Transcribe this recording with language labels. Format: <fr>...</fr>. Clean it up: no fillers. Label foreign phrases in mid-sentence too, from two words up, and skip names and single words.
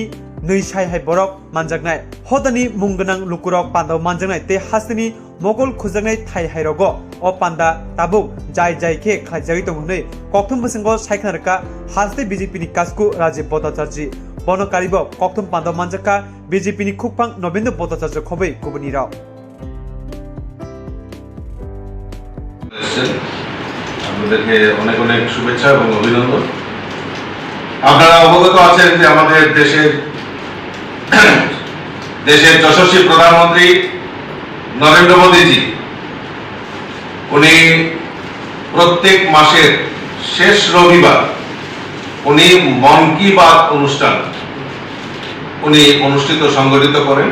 <brx>नै साय हाय बरक मानजागनाय हदानि मुंगनां लुकुरक पांडाव मानजागनाय ते हास्तिनि mogol खुजागनाय थाय हायरगो अ पांडा ताबुक जाय जाय के खायजागै दंहनै कक्थम बसंगो सायखानरका हास्ते बीजेपी नि कासकु राजीव भट्टाचार्य बनकारिब कक्थम पांडाव मानजाका बीजेपी नि खुकपां नवेन्द्र भट्टाचार्य खबै गुबुनि राव</brx> <bn>আপনাদেরকে অনেক অনেক শুভেচ্ছা এবং অভিনন্দন। আপনারা অবগত আছেন যে আমাদের দেশের যশস্বী প্রধানমন্ত্রী নরেন্দ্র মোদীজি উনি প্রত্যেক মাসের শেষ রবিবার উনি মন কি বাত অনুষ্ঠান উনি সংগঠিত করেন।</bn>